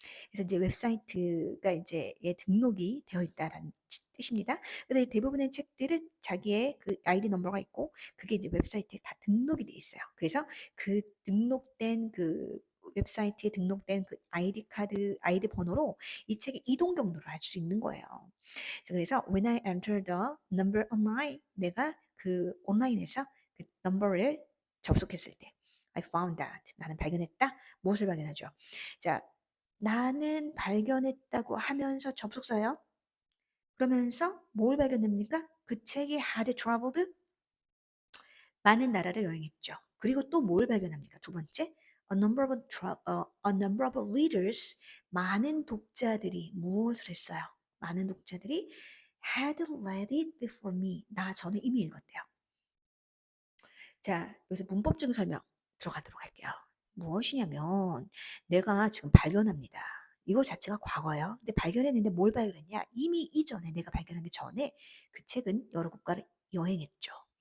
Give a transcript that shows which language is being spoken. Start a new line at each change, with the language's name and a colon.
Korean: 그래서 이제 웹사이트가 이제 에 등록이 되어 있다라는 뜻입니다. 그래서 대부분의 책들은 자기의 그 아이디 넘버가 있고 그게 이제 웹사이트에 다 등록이 돼 있어요. 그래서 그 등록된 그 웹사이트에 등록된 그 아이디 카드, 아이디 번호로 이 책의 이동 경로를 알 수 있는 거예요. 그래서
English: when I enter the number online,
Korean: 내가 그 온라인에서 그 넘버를 접속했을 때
English: I found that.
Korean: 나는 발견했다. 무엇을 발견하죠? 자, 나는 발견했다고 하면서 접속사요. 그러면서 뭘 발견합니까? 그 책이
English: had traveled
Korean: 많은 나라를 여행했죠. 그리고 또 뭘 발견합니까? 두 번째,
English: a number of readers,
Korean: 많은 독자들이 무엇을 했어요? 많은 독자들이
English: had read it before me.
Korean: 나 전에 이미 읽었대요. 자, 여기서 문법적인 설명 들어가도록 할게요. 무엇이냐면 내가 지금 발견합니다. 이거 자체가 과거예요. 근데 발견했는데 뭘 발견했냐? 이미 이전에 내가 발견하기 전에 그 책은 여러 국가를 여행했죠.